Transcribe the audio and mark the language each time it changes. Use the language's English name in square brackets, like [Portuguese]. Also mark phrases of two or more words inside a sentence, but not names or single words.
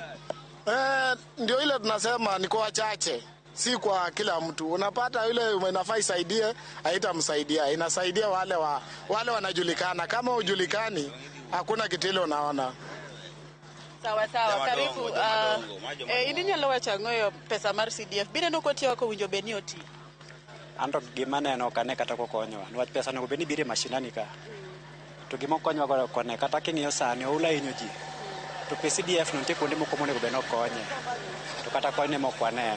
[Swahili] Ndio ile tunasema ni kwa wachache, si kwa kila mtu. Unapata yule inafaa isaidie, haitamsaidia. Inasaidia wale wanajulikana. Kama hujulikani, hakuna kitu ile unaona. Sawa karibu. [Luo (Kenya and Tanzania)] Idinyalo wacha ngoyo pesa mar CDF. Bine no kotiyo ko winjo beni oti. Ando gima neno kane kata kokonywa. Niwach pesa no beni bire mashinani ka. To gima konywa go kone kata king'iyo sani oula hinyo ji. To CDF no ntie kuonde moko monego beno konye. To kata konye moko aneno.